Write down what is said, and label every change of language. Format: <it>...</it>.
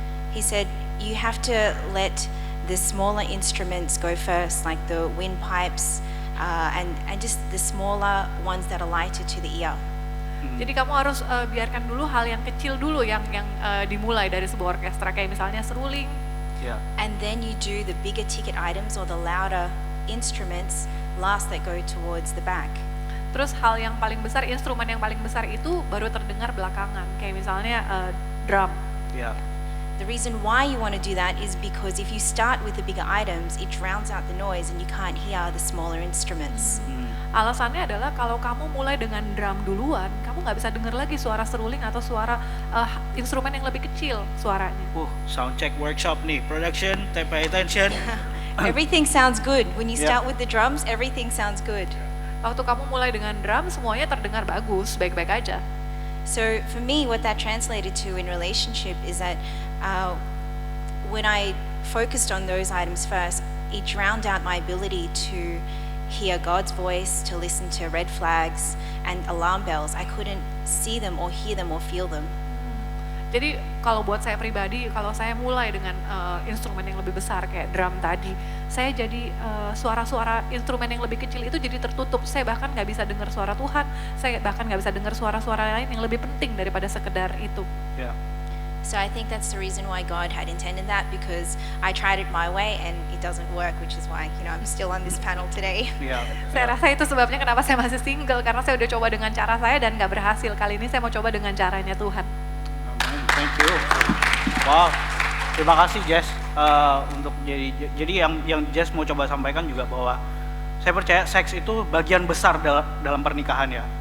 <en>He said you have to let the smaller instruments go first, like the windpipes and just the smaller ones that are lighter to the ear.</en> <id>Jadi kamu harus biarkan dulu hal yang kecil dulu yang dimulai dari sebuah orkestra, kayak misalnya seruling.</id> <en>Yeah. And then you do the bigger ticket items or the louder instruments last that go towards the back.</en> <id>Terus hal yang paling besar, instrumen yang paling besar itu baru terdengar belakangan, kayak misalnya drum.</id> <en>Yeah. the reason why you want to do that is because if you start with the bigger items, it drowns out the noise and you can't hear the smaller instruments.</en> <id>Alasannya adalah kalau kamu mulai dengan drum duluan, kamu nggak bisa dengar lagi suara seruling atau suara instrumen yang lebih kecil suaranya.</id> <en>Sound check workshop nih, production, pay attention. Everything sounds good. When you Yeah. start with the drums, everything sounds good.</en> <id>Waktu kamu mulai dengan drum, semuanya terdengar bagus, baik-baik aja.</id> <en>So for me, what that translated to in relationship is that when I focused on those items first, it drowned out my ability to hear God's voice, to listen to red flags and alarm bells. I couldn't see them or hear them or feel them.</en> <id>Jadi kalau buat saya pribadi, kalau saya mulai dengan instrumen yang lebih besar kayak drum tadi, saya jadi suara-suara instrumen yang lebih kecil itu jadi tertutup. Saya bahkan nggak bisa dengar suara Tuhan, saya bahkan nggak bisa dengar suara-suara lain yang lebih penting daripada sekedar itu. Ya.</id> <en>So I think that's the reason why God had intended that, because I tried it my way and it doesn't work, which is why I'm still on this panel today.</en> <id>Ya. Saya rasa itu sebabnya kenapa saya masih single, karena saya udah coba dengan cara saya dan nggak berhasil. Kali ini saya mau coba dengan caranya Tuhan.</id> <en>Amin. Thank you. Wow.</en> <id>Terima kasih Jess untuk jadi yang Jess mau coba sampaikan juga bahwa saya percaya seks itu bagian besar dalam pernikahan ya.</id>